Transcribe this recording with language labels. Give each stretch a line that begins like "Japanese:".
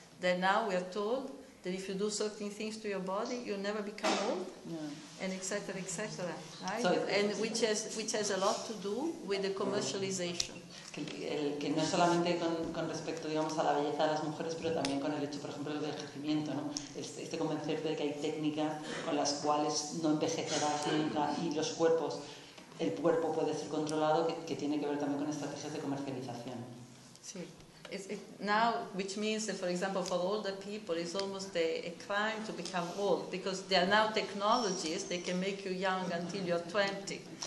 English: That now we are told that if you do certain things to your body you'll never become old, and etc, etc, right? And which has a lot to do with the commercialization.
Spanish: Que no solamente con respecto, digamos, a la belleza de las mujeres, pero también con el hecho, por ejemplo, del envejecimiento, ¿no? Este convencerte de que hay técnicas con las cuales no envejecerás nunca y los cuerpos, el cuerpo puede ser controlado, que tiene que ver también con estrategias de comercialización. Sí.
English: Now, which means that, for example, for older people, it's almost a crime to become old, because there are now technologies that can make you young until you're 20.